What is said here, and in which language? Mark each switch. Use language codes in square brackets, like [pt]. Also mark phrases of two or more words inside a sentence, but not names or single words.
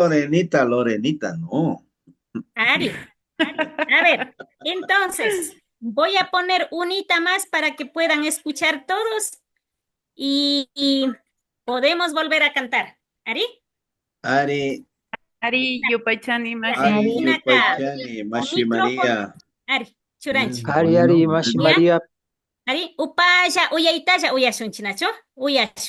[es] Lorenita, no. [qu] Ari. [es] A ver, entonces, voy a poner unita más para que puedan escuchar todos y podemos volver a cantar. [qu] ¿Ari? Ari, Ari, Yupaychani, Mashi. Ari, [es] Ven acá. [qu] Yupaychani, Mashi [es] Micrófono. María. [qu] Ari, Churanchi. Ari, Mashi [es] ¿Ya? María. [qu] Ari, upaya, uyaytalla, uyashunchinachu, uyashu.